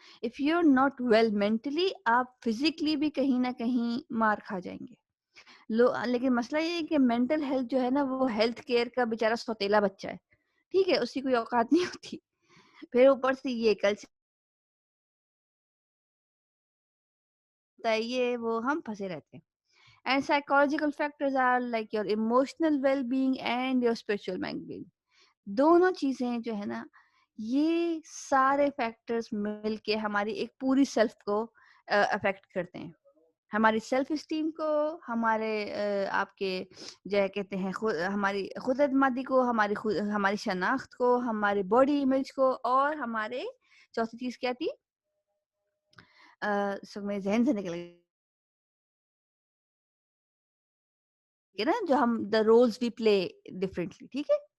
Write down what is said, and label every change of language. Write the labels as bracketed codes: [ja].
[en] if you are not well mentally, [ur] آپ physically بھی کہیں نہ کہیں مار کھا جائیں گے. لیکن مسئلہ یہ ہے کہ مینٹل ہیلتھ جو ہے نا وہ ہیلتھ کیئر کا بیچارہ سوتیلا بچہ ہے, ٹھیک ہے, اس کی کوئی اوقات نہیں ہوتی. پھر اوپر سے یہ کلچر یہ وہ ہم پھنسے رہتے ہیں. [en] And psychological factors are like your emotional well-being and your spiritual well-being. [ur] دونوں چیزیں جو ہے نا یہ سارے فیکٹرز مل کے ہماری ایک پوری سیلف کو افیکٹ کرتے ہیں. ہماری سیلف اسٹیم کو, ہمارے آپ کے جو کہتے ہیں ہماری خود اعتمادی کو, ہماری شناخت کو, ہماری باڈی امیج کو, اور ہمارے چوتھی چیز کیا تھی, سب میں ذہن سے نکل گئی نا, جو ہم [en] The rules we play differently. [ur] ٹھیک ہے.